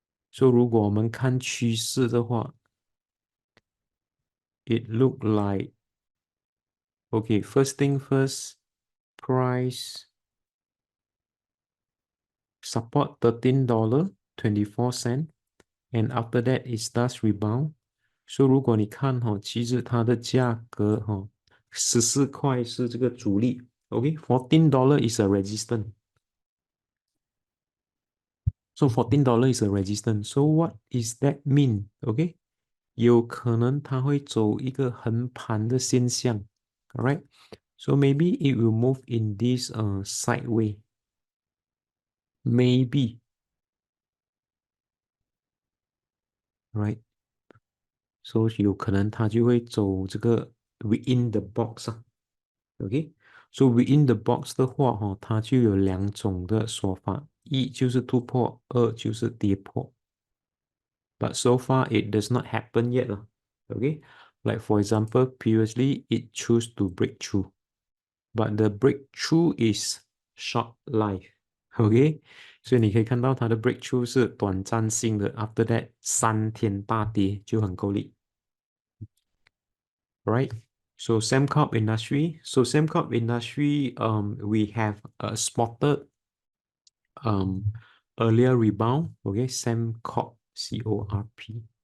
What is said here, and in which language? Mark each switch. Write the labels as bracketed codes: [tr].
[zh] So 如果我们看趋势的话， [en] it look like okay. First thing first, price support $13.24, and after that it starts rebound. [zh] So 如果你看其实它的价格14块是这个阻力 ，OK, [en] $14 is a resistance. So $14 is a resistance. So what is that mean? [zh] OK, 有可能它会走一个横盘的现象 ，alright? [en] So maybe it will move in this sideway. Maybe, right? [zh] So 有可能它就会走这个 [en] within the box [zh] 啊，OK? [en] So within the box [zh] 的话，它就有两种的说法，一就是突破，二就是跌破。 [en] But so far it does not happen yet, okay? Like for example, previously it chose to break through, but the breakthrough is short life, okay? [zh] 所以你可以看到它的 breakthrough 是短暂性的 ， [en] after that [zh] 3天大跌就很够力。 [en] Right. So Sembcorp industry. So Sembcorp industry, we have spotted earlier rebound. Okay, Sembcorp, CORP.